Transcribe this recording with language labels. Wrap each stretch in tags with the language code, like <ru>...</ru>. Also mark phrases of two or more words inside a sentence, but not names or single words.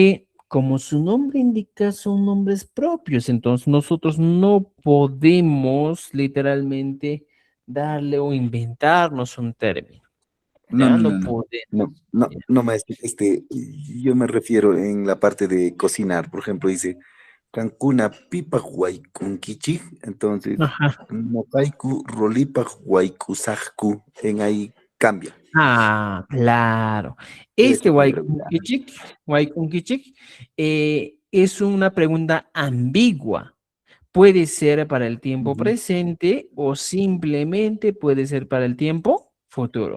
<es>Porque Como su nombre indica, son nombres propios, entonces nosotros no podemos literalmente darle o inventarnos un término. No, Ya no, no no, no. podemos. No, no, Ya. no, maestro. Yo me refiero en la parte de cocinar. Por ejemplo, dice</es> <qu>Cancuna pipa huaycunquichi.</qu> <es>Entonces, Ajá.</es> <qu>Mopaiku rolipa huaycusajku.</qu> <es>En ahí cambia. Ah, claro. Eso Este quería preguntar. Waikunkichik, es una pregunta ambigua. Puede ser para el tiempo Ujú. presente o simplemente puede ser para el tiempo futuro.</es>